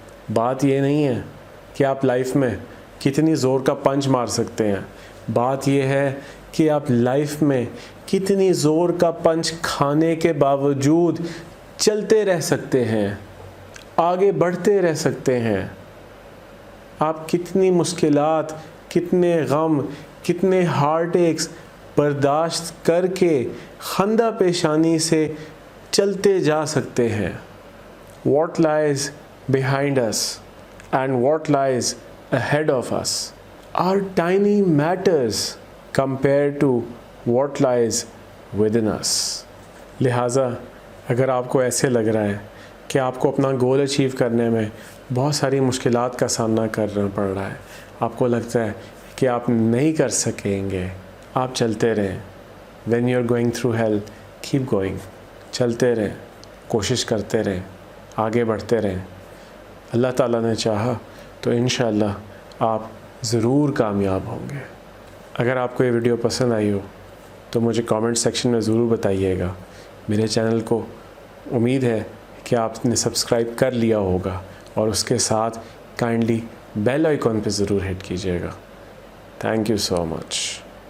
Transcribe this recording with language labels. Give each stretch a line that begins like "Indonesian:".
Hindi: बात ये नहीं है कि आप लाइफ में कितनी ज़ोर का पंच मार सकते हैं, बात यह है कि आप लाइफ में कितनी ज़ोर का पंच खाने के बावजूद चलते रह सकते हैं, आगे बढ़ते रह सकते हैं। आप कितनी मुश्किलात कितने गम, कितने हार्ट एक्स बर्दाश्त करके खंदा पेशानी से चलते जा सकते हैं।
English: What lies behind us and what lies ahead of us are tiny matters compared to what lies within us.
Hindi: लिहाजा अगर आपको ऐसे लग रहा है कि आपको अपना गोल अचीव करने में बहुत सारी मुश्किलात का सामना करना पड़ रहा है, आपको लगता है कि आप नहीं कर सकेंगे, आप चलते रहें।
English: When you're going through hell, keep going.
Hindi: चलते रहें, कोशिश करते रहें, आगे बढ़ते रहें। अल्लाह ताला ने चाहा तो इंशाअल्लाह आप ज़रूर कामयाब होंगे। अगर आपको ये वीडियो पसंद आई हो तो मुझे कमेंट सेक्शन में ज़रूर बताइएगा। मेरे चैनल को उम्मीद है कि आपने सब्सक्राइब कर लिया होगा और उसके साथ काइंडली बेल आइकॉन पे ज़रूर हिट कीजिएगा।
English: Thank you so much.